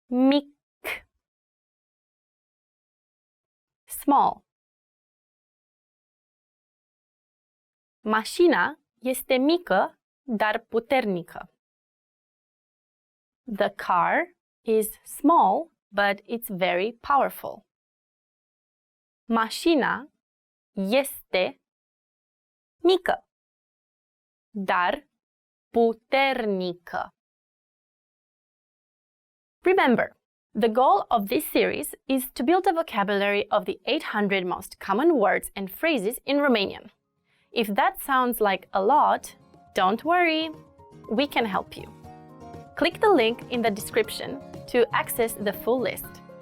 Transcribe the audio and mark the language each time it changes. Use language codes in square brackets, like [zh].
[ro] Mic. [en] Small. [ro] Mașina este mică, dar puternică. [en] The car is small, but it's very powerful. [ro] Mașina este mică, dar puternică. [en] Remember, the goal of this series is to build a vocabulary of the 800 most common words and phrases in Romanian. If that sounds like a lot, don't worry, we can help you. Click the link in the description to access the full list.